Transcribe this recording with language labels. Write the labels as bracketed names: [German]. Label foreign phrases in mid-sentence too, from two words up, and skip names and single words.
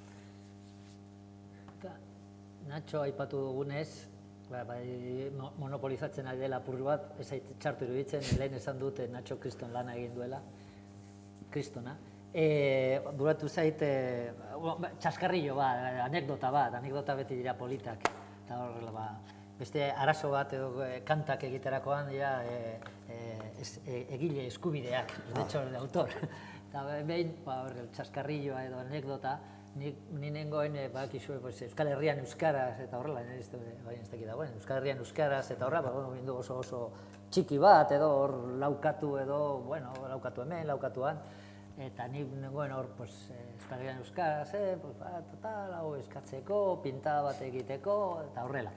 [Basque] Nacho aipatu dugunez, monopolizatzen ari dela apur bat, ez txartu iruditzen, lehen esan dute Nacho kriston lana egin duela, kristona. Buratu zait, txaskarrillo bat, anekdota beti dira politak, eta horrela beste arazo bat edo kantak egiterakoan dira egile eskubideak, [Spanish] derecho de autor. [Basque] Eta behin, txaskarrilloa edo anekdota, ni nengoen, bakizue, Euskal Herrian euskaraz eta horrela, Euskal Herrian euskaraz eta horrela, bindu oso txiki bat edo hor laukatu edo, laukatu hemen, laukatuan, eta ni nengoen hor Euskal Herrian euskaraz, hau eskatzeko, pintada bat egiteko, eta horrela.